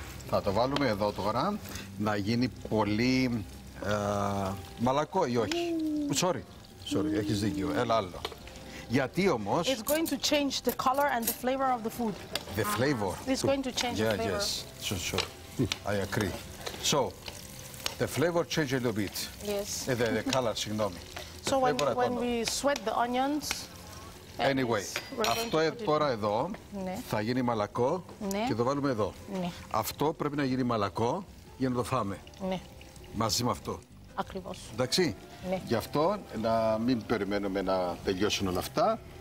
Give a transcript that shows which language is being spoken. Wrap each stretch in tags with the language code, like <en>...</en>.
<el>Θα το βάλουμε εδώ τώρα να γίνει πολύ μαλακό ή όχι.</el> <en>Sorry,</en> <el>έχεις δίκιο. Έλα άλλο. Γιατί όμως...</el> <en>It's going to change the color and the flavor of the food. The flavor. It's going to change the flavor. Yes, sure. I agree. So, the flavor change a little bit. Yes. The color,</en> <el>συγγνώμη.</el> <en>So when we sweat the onions... Anyway,</en> <el>αυτό τώρα εδώ θα γίνει μαλακό και το βάλουμε εδώ. Αυτό πρέπει να γίνει μαλακό για να το φάμε. Μαζί με αυτό. Ακριβώς. Εντάξει. Γι' αυτό να μην περιμένουμε να τελειώσουν όλα αυτά.</el>